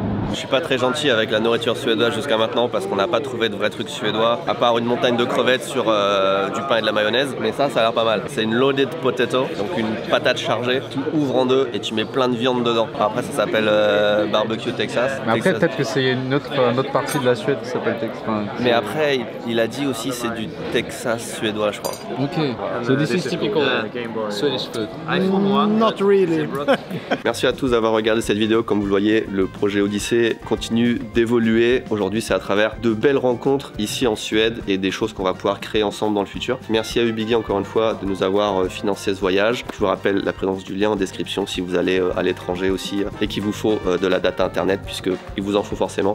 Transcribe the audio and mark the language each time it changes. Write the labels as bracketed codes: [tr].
[fr] Je suis pas très gentil avec la nourriture suédoise jusqu'à maintenant parce qu'on n'a pas trouvé de vrais trucs suédois, à part une montagne de crevettes sur du pain et de la mayonnaise, mais ça a l'air pas mal. C'est une [en] loaded potato, [fr] donc une patate chargée, tu ouvres en deux et tu mets plein de viande dedans. Après ça s'appelle barbecue Texas. Mais après peut-être que c'est une autre partie de la Suède qui s'appelle Texas. Mais après il a dit aussi c'est du Texas suédois je crois. [en] Ok, so this is typical Swedish food. Not really. [fr] Merci à tous d'avoir regardé cette vidéo. Comme vous le voyez, le projet Odyssey continue d'évoluer. Aujourd'hui, c'est à travers de belles rencontres ici en Suède et des choses qu'on va pouvoir créer ensemble dans le futur. Merci à Ubigui encore une fois de nous avoir financé ce voyage. Je vous rappelle la présence du lien en description si vous allez à l'étranger aussi et qu'il vous faut de la data internet puisqu'il vous en faut forcément.